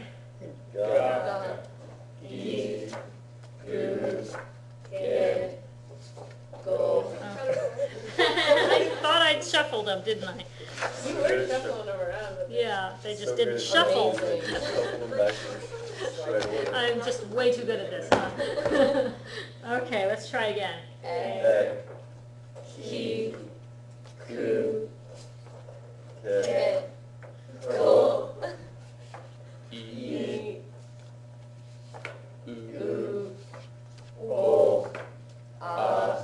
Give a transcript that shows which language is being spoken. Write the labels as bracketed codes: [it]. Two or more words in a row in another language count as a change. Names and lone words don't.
[ja] Ga, Ki, Ku, Ke, Go. [en] I thought I'd shuffled them, didn't I? You were shuffling them around, but Yeah, they just So didn't good. shuffle. Amazing. Shuffle them backwards. Right away. I'm just way too good at this, huh? Okay, let's try again. [ja] Ki, Ku, Ke, Ke, Ko, E, U, U, O, A,